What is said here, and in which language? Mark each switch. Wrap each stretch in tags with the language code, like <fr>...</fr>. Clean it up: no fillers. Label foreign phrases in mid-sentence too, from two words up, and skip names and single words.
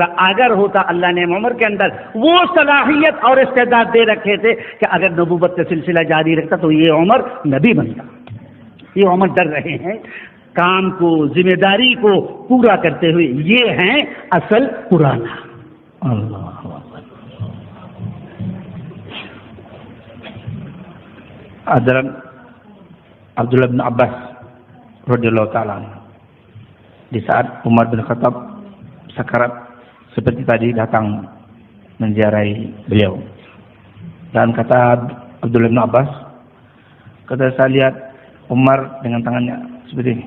<ur>اگر ہوتا، اللہ نے عمر کے اندر وہ صلاحیت اور استعداد دے رکھے تھے کہ اگر نبوت کا سلسلہ جاری رکھتا تو یہ عمر نبی بنتا۔ یہ عمر ڈر رہے ہیں کام کو، ذمہ داری کو پورا کرتے ہوئے، یہ ہیں اصل پرانا۔</ur> <id>اللہ Hadrat Abdullah bin Abbas</id> <ar>رضي الله تعالى</ar> <id>di saat Umar bin Khattab sakarat seperti tadi datang menziarahi beliau, dan kata Abdullah bin Abbas, kata saya lihat Umar dengan tangannya seperti ini.</id>